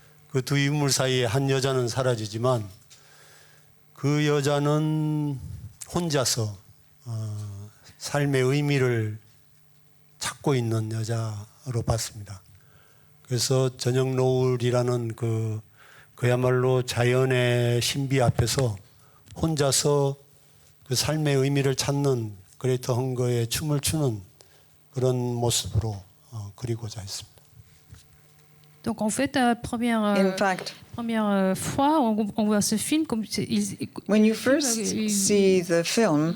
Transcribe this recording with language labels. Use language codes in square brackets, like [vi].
[ko] 그 두 인물 사이에 한 여자는 사라지지만 그 여자는 혼자서 삶의 의미를 찾고 있는 여자로 봤습니다. 그래서 저녁 노을이라는 그 그야말로 자연의 신비 앞에서 혼자서 그 삶의 의미를 찾는 그레이터 헝거의 춤을 추는 그런 모습으로 그리고자 했습니다. [fr] Donc en fait, première fois, on voit ce film comme [en] when you first see the film,